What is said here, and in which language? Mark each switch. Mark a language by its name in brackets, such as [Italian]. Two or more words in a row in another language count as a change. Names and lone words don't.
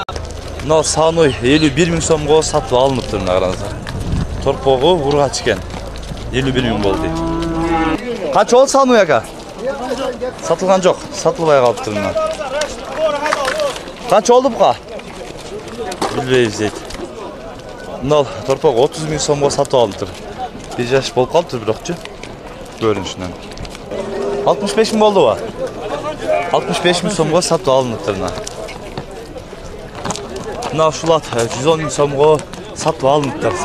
[Kyrgyz] Мына сааной 51 000 сомго сатып алыныптыр мына, караңыздар. Торпогу ургач экен. 51 000 болду дейт. Канча болду сааной ака? Сатылган жок, сатылбай калыптыр мына. Канча болду буга? Билбейбиз дейт. [Kazakh] Мынау торпақ 30 000 сомға сатып алынып тұр. Bir жаш болып қалып тұр бірақчы. Көрінішінен. 65 000 болды ба? 65 000 сомға сатып алынып тұр. Мынау шулат 110 000 сомға сатып алынып тұр.